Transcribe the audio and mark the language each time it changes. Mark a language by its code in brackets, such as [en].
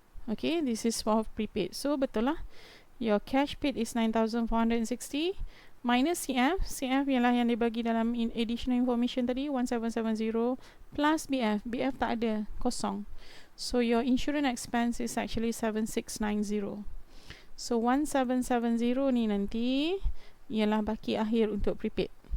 [en] Okay, this is for prepaid. [ms] So betul lah. [en] Your cash paid is 9,460 minus CF. [ms] CF ialah yang dibagi dalam [en] additional information [ms] tadi 1770 plus BF. BF tak ada, kosong. [en] So your insurance expense is actually 7690. [ms] So 1770 ni nanti ialah baki akhir untuk prepaid.